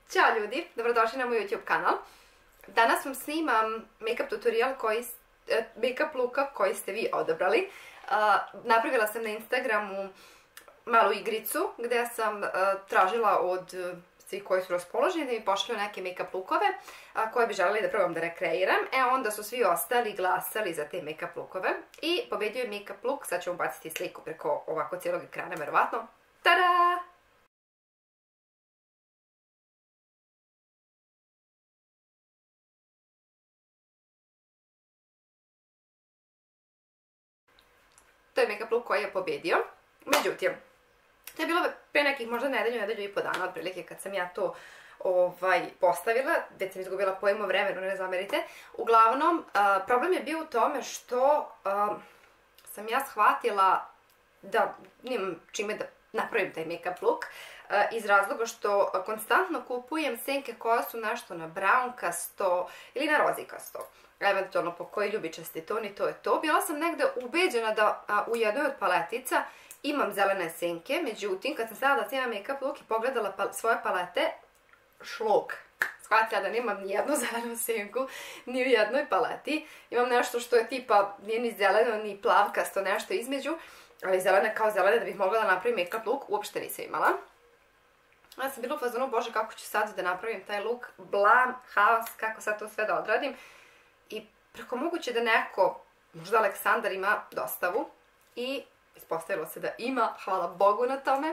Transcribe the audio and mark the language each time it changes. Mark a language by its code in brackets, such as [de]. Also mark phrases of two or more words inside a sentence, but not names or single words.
[sr] Ćao ljudi, dobrodošli na moj YouTube kanal. Danas vam snimam [en] make-up tutorial make-up looka [sr] koji ste vi odabrali. Napravila sam na Instagramu malu igricu gdje sam tražila od svi koji su raspoloženi da mi pošalju neke [en] make-up lookove [sr] koje bi želeli da probam da rekreiram. Onda su svi ostali glasali za te [en] make-up lookove [sr] i pobedio je [en] make-up look. [sr] Sad ću vam baciti sliku preko ovako cijelog ekrana, verovatno. Tada! To je [en] make-up look [sr] koji je pobedio. Međutim, to je bilo pre nekih možda nedelju i po dana, otprilike kad sam ja to postavila, već sam izgubila pojma o vremenu, ne zamerite. Uglavnom, problem je bio u tome što sam ja shvatila da nemam čime da napravim taj [en] make-up look, [sr] iz razloga što konstantno kupujem senke koje su nešto na brownkasto ili na rozikasto. Eventualno po koji ljubičasti ton i to je to. Bila sam negde ubeđena da u jednoj od paletica imam zelene senke, međutim kad sam stavila da snimam [en] make-up look [sr] i pogledala svoje palete, šlok. Shvatila da nemam ni jednu zelenu senku, ni u jednoj paleti. Imam nešto što je tipa, nije ni zeleno, ni plavkasto, nešto između, ali zelene kao zelene da bih mogla da napravim [en] make-up look, [sr] uopšte nisam imala. Ja sam bila u fazonu, bože kako ću sad da napravim taj look, blam, haos, kako sad to sve da odradim. I preko moguće da neko, možda Aleksandar ima dostavu i ispostavilo se da ima, hvala Bogu na tome.